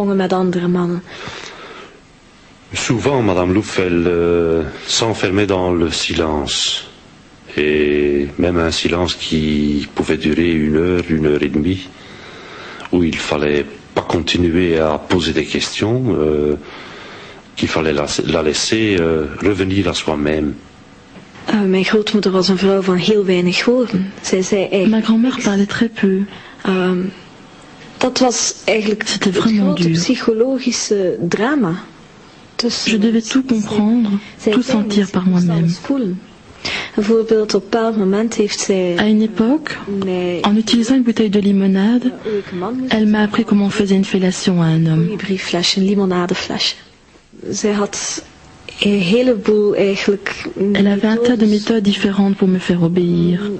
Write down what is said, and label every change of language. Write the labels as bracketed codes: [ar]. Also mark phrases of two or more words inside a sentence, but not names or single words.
[fr] Souvent, Madame Louf, elle s'enfermait dans le silence. Et même un silence qui pouvait durer 1 heure et demie, où il fallait pas continuer à poser des questions, qu'il fallait la laisser revenir à soi-même. [nl] Mijn grootmoeder was een vrouw van heel weinig woorden. Zij zei eigenlijk... [fr] Ma grand-mère parlait très peu. [nl] Dat was eigenlijk het grote psychologische drama. [fr] Je devais tout comprendre, tout sentir par moi-même. À une époque, en utilisant une bouteille de limonade, elle m'a appris comment on faisait une fellation à un homme. Elle avait un tas de méthodes différentes pour me faire obéir.